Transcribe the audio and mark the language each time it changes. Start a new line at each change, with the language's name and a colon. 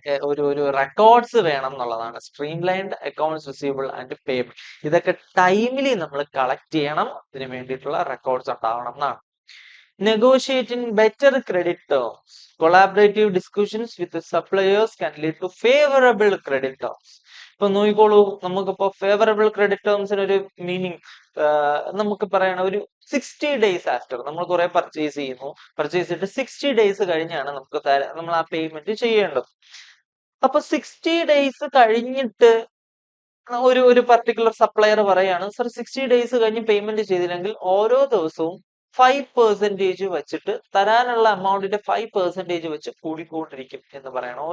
Malayalam: ഒരു റെക്കോർഡ്സ് വേണം എന്നുള്ളതാണ്.
English: Streamlined accounts receivable and payable.
Malayalam: ഇതൊക്കെ ടൈമിലി നമ്മൾ കളക്ട് ചെയ്യണം. ഇതിന് വേണ്ടിയിട്ടുള്ള റെക്കോർഡ്സ് ഉണ്ടാവണം എന്നാണ്.
English: Negotiating better credit terms. Collaborative discussions with the suppliers can lead to favorable credit terms.
Malayalam: ഇപ്പൊ നോക്കിക്കോളൂ, നമുക്കിപ്പോ ഫേവറബിൾ ക്രെഡിറ്റ് ടേംസിന് ഒരു മീനിങ് നമുക്ക് പറയണം. ഒരു 60 days ആഫ്റ്റർ നമ്മൾ കുറെ പർച്ചേസ് ചെയ്യുന്നു, പർച്ചേസ് ചെയ്തിട്ട് 60 days കഴിഞ്ഞാണ് നമുക്ക് നമ്മൾ ആ പേയ്മെന്റ് ചെയ്യേണ്ടത്. അപ്പൊ 60 days കഴിഞ്ഞിട്ട് ഒരു പർട്ടിക്കുലർ സപ്ലയർ പറയാണ്, സർ 60 days കഴിഞ്ഞ് പേയ്മെന്റ് ചെയ്തില്ലെങ്കിൽ ഓരോ ദിവസവും 5% വെച്ചിട്ട് തരാനുള്ള എമൗണ്ടിന്റെ 5% വെച്ച് കൂടിക്കൊണ്ടിരിക്കും എന്ന് പറയണം.